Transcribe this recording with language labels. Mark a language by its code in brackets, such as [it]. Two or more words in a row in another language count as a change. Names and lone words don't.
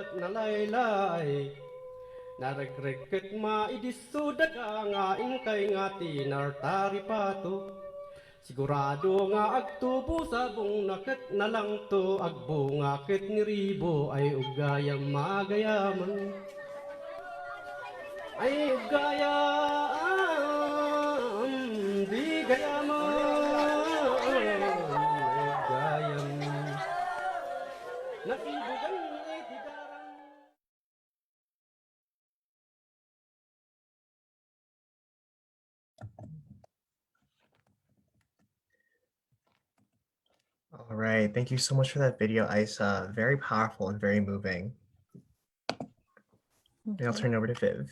[ilo] nalaylay narekreket maidiso daga nga inkay nga tinartari pato sigurado nga agtubo sabong naket nalang to agbo nga ket ni ribo ay ugayam magayaman ay ugayam di gayaman ay ugayam nasibugan ay tidarang [en] All right. Thank you so much for that video, Isa. Very powerful and very moving. And I'll turn it over to Viv.